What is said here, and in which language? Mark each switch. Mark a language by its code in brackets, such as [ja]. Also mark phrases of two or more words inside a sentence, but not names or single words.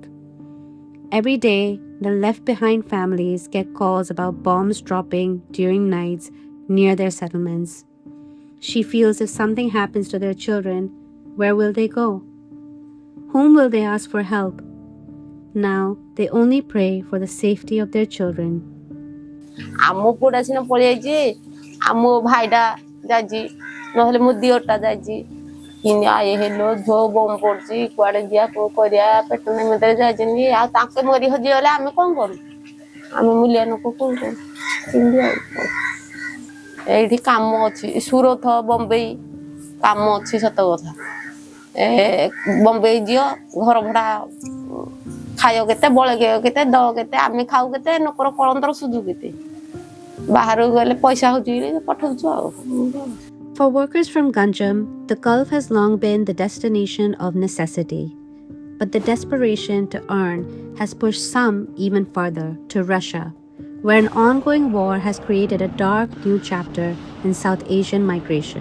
[en] Every day, the left-behind families get calls about bombs dropping during nights near their settlements. She feels if something happens to their children, where will they go? Whom will they ask for help? Now, they only pray for the safety of their children. [or] ଆମ ପୁଅଟା ସିନା ପଳେଇଯାଇଛି ଆମ ଭାଇଟା ଯାଇଛି ନହେଲେ ମୋ ଦିଅରଟା ଯାଇଛି କିନି ଆଏ ହେଲୋ ଝୋ ବମ୍ ପଡୁଛି କୁଆଡେ ଯିବା କୋଉ କରିବା ପେଟ ନିମିତ୍ତରେ ଯାଇଛନ୍ତି ଆଉ ତାଙ୍କେ ମରି ହଜିଗଲେ ଆମେ କଣ କରୁ ଆମେ ମୂଲିଆ ଲୋକ କଣ କରୁ ସେମିତି ଆଉ ଏଇଠି କାମ ଅଛି ସୁରତ ବମ୍ବେଇ କାମ ଅଛି ସତ କଥା ବମ୍ବେଇ ଯିଅ ଘର ଭଡା ଖାଇବ କେତେ ବଳେଇବ କେତେ ଦବ କେତେ ଆମେ ଖାଉ କେତେ ନକର କଳନ୍ତର ସୁଝୁ କେତେ ବାହାରକୁ ଗଲେ ପଇସା ହଉଛି ପଠଉଛୁ ଆଉ [en] For workers from Ganjam, the Gulf has long been the destination of necessity. But the desperation to earn has pushed some even further to Russia, where an ongoing war has created a dark new chapter in South Asian migration.